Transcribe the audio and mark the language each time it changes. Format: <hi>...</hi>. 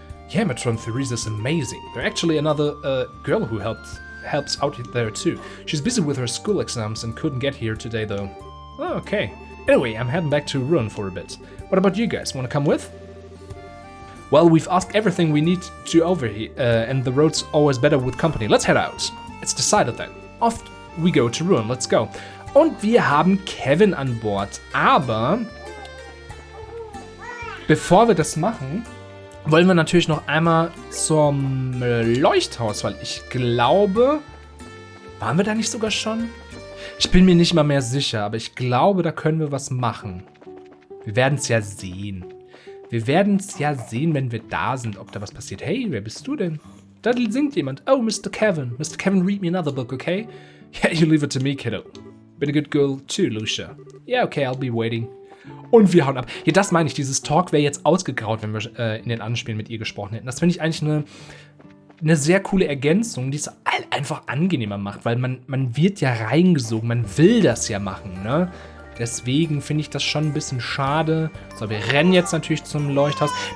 <en>Yeah, Matron Theresa's amazing. There's actually another girl who helps out there too. She's busy with her school exams and couldn't get here today though. Oh, okay. Anyway, I'm heading back to Ruin for a bit. What about you guys? Wanna come with? Well, we've asked everything we need to over here, and the road's always better with company. Let's head out. It's decided then. Off we go to Ruin. Let's go.</en> <de>Und wir haben Kevin an Bord. Aber bevor wir das machen, wollen wir natürlich noch einmal zum Leuchthaus, weil ich glaube, waren wir da nicht sogar schon? Ich bin mir nicht mal mehr sicher, aber ich glaube, da können wir was machen. Wir werden es ja sehen. Wir werden es ja sehen, wenn wir da sind, ob da was passiert. Hey, wer bist du denn? Da singt jemand. Oh, Mr. Kevin. Mr.</de> <en>Kevin, read me another book, okay? Yeah, you leave it to me, kiddo. Been a good girl too, Lucia. Yeah, okay, I'll be waiting.</en> <de>Und wir hauen ab. Ja, das meine ich. Dieses Talk wäre jetzt ausgegraut, wenn wir in den Anspielen mit ihr gesprochen hätten. Das finde ich eigentlich eine sehr coole Ergänzung, die es einfach angenehmer macht, weil man wird ja reingesogen, man will das ja machen, ne? Deswegen finde ich das schon ein bisschen schade. So, wir rennen jetzt natürlich zum Leuchthaus.</de>